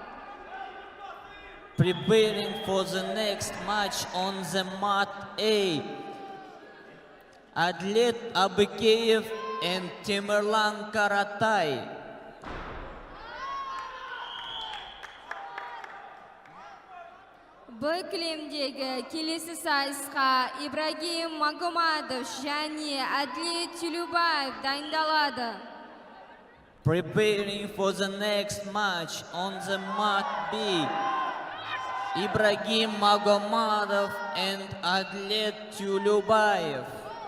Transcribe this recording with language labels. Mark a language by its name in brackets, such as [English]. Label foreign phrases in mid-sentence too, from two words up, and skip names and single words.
[English] Preparing for the next match on the mat A. Adlet Abikeyev and Temirlan Karatay. [Kazakh] Б кілемдегі келесі сайысқа Ибрагим Магомадов және Адлет Тюлюбаев дайындалады. [English] Preparing for the next match on the mat B. Ibrahim Magomadov and Adlet Tulubayev.